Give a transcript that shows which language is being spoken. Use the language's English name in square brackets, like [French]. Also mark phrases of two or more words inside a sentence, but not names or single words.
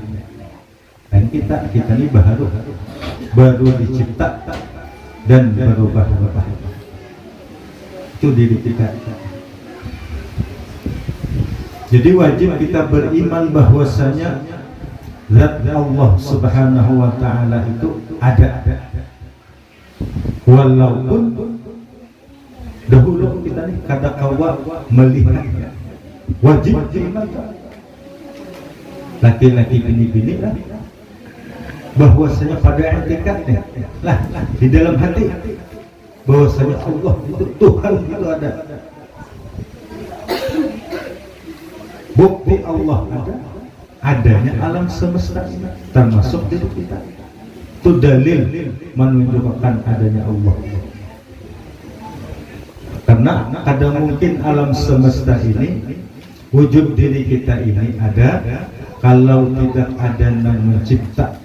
[Indonesian] Dan kita ini baru dicipta dan berubah-ubah. Itu diri kita. Jadi wajib kita beriman bahwasanya zat Allah [Arabic] سبحانه وتعالى [Indonesian] itu ada. [Banjar] Walaupun dahulu kita nih kada kawa melihat. [Indonesian] Wajib beriman. Laki-laki bini-bini lah, bahwasanya pada hakikatnya lah di dalam hati bahwasanya Allah itu Tuhan itu ada. Bukti Allah ada, adanya alam semesta ini termasuk diri kita. Itu dalil menunjukkan adanya Allah. Karena kadang mungkin alam semesta ini, wujud diri kita ini ada, kalau tidak ada yang mencipta.